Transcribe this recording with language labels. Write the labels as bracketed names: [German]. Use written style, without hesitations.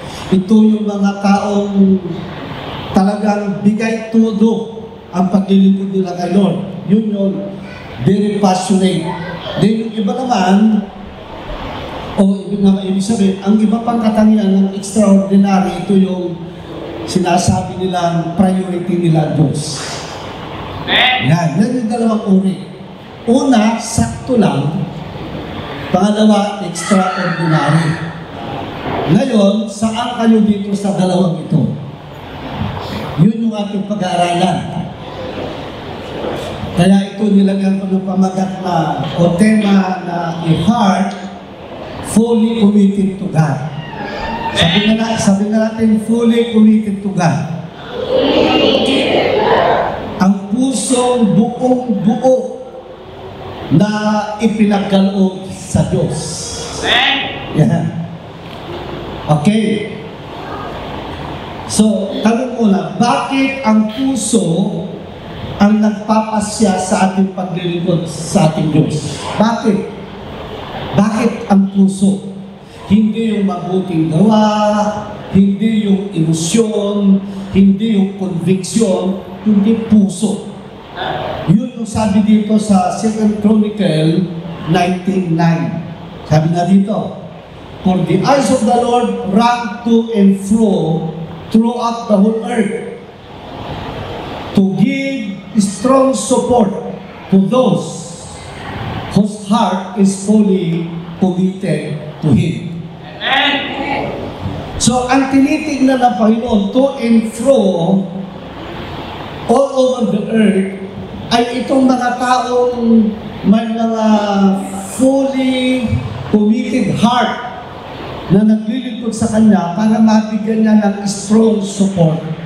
[Filipino] Ito yung mga taong talagang bigay todo ang paglilingkod nila kay Lord. Yun yung [English] very passionate. [Filipino] Then yung iba naman, ibig sabihin, ang iba pang katangian ng extraordinary, ito yung sinasabi nilang priority nila Diyos. Yan yung dalawang uri. Una, sakto lang. Pangalawa, extraordinary. Ngayon, saan kayo dito sa dalawang ito? Yun yung ating pag-aaralan. Kaya ito nilagyan ko ng pamagat na o tema na [English] a heart fully committed to God. [Filipino] Sabi na natin, [English] fully committed to God. [Filipino] Ang pusong buong-buo na ipinagkaloob sa Diyos. Yeah. Okay. So, tanong ko na, bakit ang puso ang nagpapasya sa ating paglilingkod sa ating Diyos? Bakit? Bakit ang puso? Hindi yung mabuting gawa, hindi yung emosyon, hindi yung conviction, hindi puso. Yun yung sabi dito sa 2 Chronicle 19:9. [English] Sabi na dito, for the eyes of the Lord run to and fro throughout the whole earth to give strong support to those whose heart is fully committed to Him. [Filipino] So, ang tinitignan ng Panginoon [English] to and fro all over the earth [Filipino] ay itong mga taong may mga fully committed heart na naglilingkod sa Kanya para mabigyan niya ng strong support.